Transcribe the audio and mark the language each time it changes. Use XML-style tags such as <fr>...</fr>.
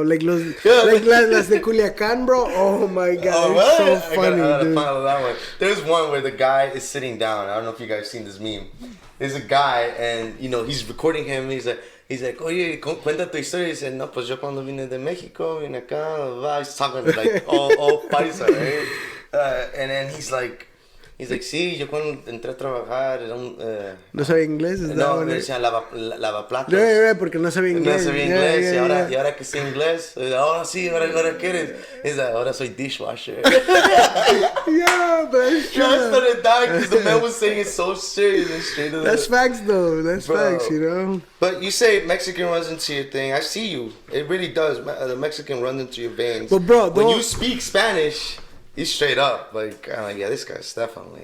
<es>Like las de Culiacán, bro.</es> <en>Oh my God, it's so funny, dude. Follow that one. There's one where the guy is sitting down. I don't know if you guys seen this meme. There's a guy, and he's recording him. He's like,</en> <es>oye, cuenta tu historia.</es> <en>He said,</en> <es>no, pues yo cuando vine de México, vine acá.</es> <en>He's talking like all paisa, right? And then he's like,</en> <es>sí, yo cuando entré a trabajar era un... ¿No sabía inglés? No, me decían lavaplatos. Porque no sabía inglés. No sabía inglés, y ahora que sé inglés, ahora sí, ahora qué eres.</es> <en>He's like,</en> <es>ahora soy</es> <en>dishwasher. Yeah, but it's true. I started dying because the man was saying it so serious and straight to the... That's facts, though. That's facts, But you say Mexican runs into your thing. I see you. It really does. The Mexican runs into your veins. But, bro, when you speak Spanish... He's straight up like, yeah, this guy's definitely.</en>